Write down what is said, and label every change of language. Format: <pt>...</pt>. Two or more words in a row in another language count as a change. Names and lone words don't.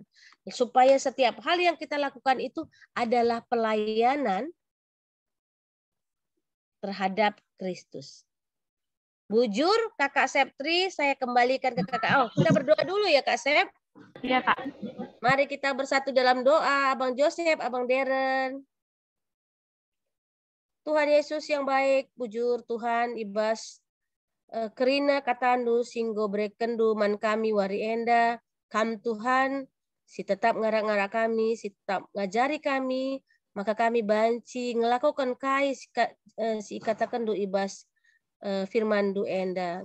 <id>Supaya setiap hal yang kita lakukan itu adalah pelayanan terhadap Kristus. Bujur, Kakak Septri, saya kembalikan ke Kakak. Kita berdoa dulu ya Kak Sep. Iya, Kak. Mari kita bersatu dalam doa. Abang Joseph, Abang Deren. Tuhan Yesus yang baik,</id> <btx>bujur Tuhan, ibas kerina katandu, singgo brekendu, man kami wari enda, kam Tuhan, si tetap ngarak-ngarak kami, si tetap ngajari kami, maka kami banci ngelakukan kai si katakan du ibas firman du enda.</btx>